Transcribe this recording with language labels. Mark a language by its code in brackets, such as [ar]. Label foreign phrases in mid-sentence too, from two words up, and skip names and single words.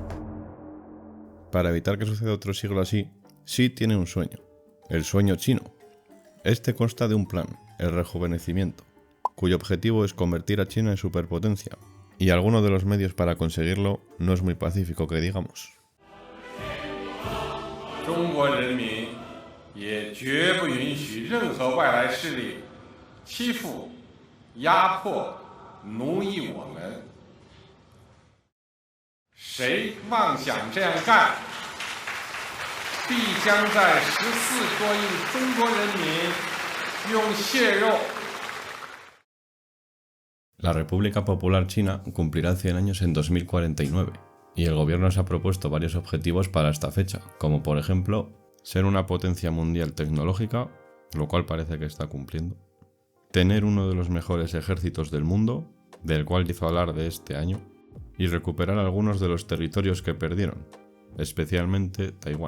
[es] Para evitar que suceda otro siglo así, Xi tiene un sueño, el sueño chino. Este consta de un plan, el rejuvenecimiento, cuyo objetivo es convertir a China en superpotencia, y alguno de los medios para conseguirlo no es muy pacífico que digamos. [zh] 中国人民也绝不允许任何外来势力欺负、压迫、奴役我们。谁妄想这样干，必将在14多亿中国人民用血肉。 [es] La República Popular China cumplirá 100 años en 2049, y el gobierno se ha propuesto varios objetivos para esta fecha, como por ejemplo, ser una potencia mundial tecnológica, lo cual parece que está cumpliendo, tener uno de los mejores ejércitos del mundo, del cual hizo alarde este año, y recuperar algunos de los territorios que perdieron, especialmente Taiwán.